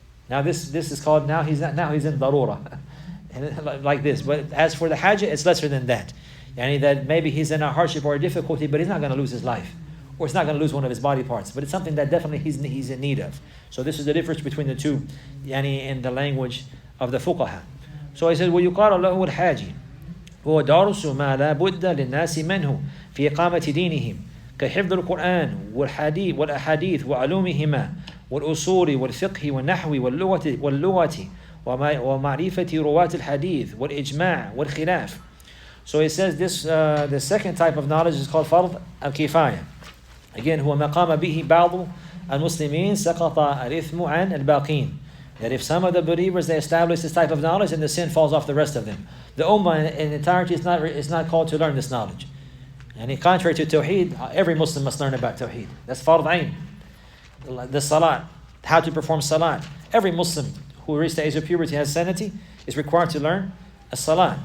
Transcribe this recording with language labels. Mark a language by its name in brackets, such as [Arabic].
[English] Now this is called, now he's in darura. Like this. But as for the hajj, it's lesser than that. That maybe he's in a hardship or a difficulty, but he's not going to lose his life, or he's not going to lose one of his body parts. But it's something that definitely he's in need of. So this is the difference between the two, in the language of the fuqaha. So he says, [Arabic] وَيُقَالُ لَهُ الْحَاجِ هو دارس ما لا بد للناس منه في إقامة دينهم كحفظ القرآن والأحاديث وعلومهما والأصول والفقه والنحو واللغة ومعرفة رواة الحديث والإجماع والخلاف. [English] So he says this, the second type of knowledge is called فرض الكفاية. Again, [Arabic] هو ما قام به بعض المسلمين سقط الإثم عن الباقين. [English] That if some of the believers, they establish this type of knowledge, then the sin falls off the rest of them. The ummah in entirety is not called to learn this knowledge. And contrary to Tawheed, every Muslim must learn about Tawheed. That's Fard Ain. The Salat, how to perform Salat. Every Muslim who reaches the age of puberty, has sanity, is required to learn a Salat.